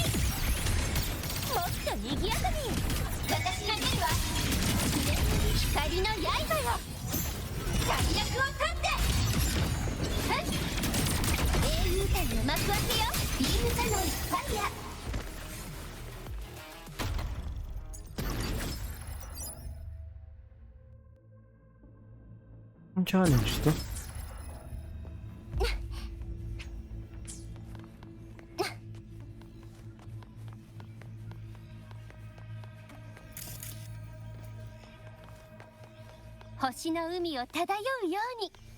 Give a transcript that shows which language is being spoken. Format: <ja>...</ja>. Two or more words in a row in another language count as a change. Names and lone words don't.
<ja>もっと賑やかに。私が出るわ。光の刃よ。最悪を立って。英雄譚の幕開けよ。ビームカノンファイヤー。</ja> <tl>Ang challenge to?</tl> <ja>星の海を漂うように。</ja>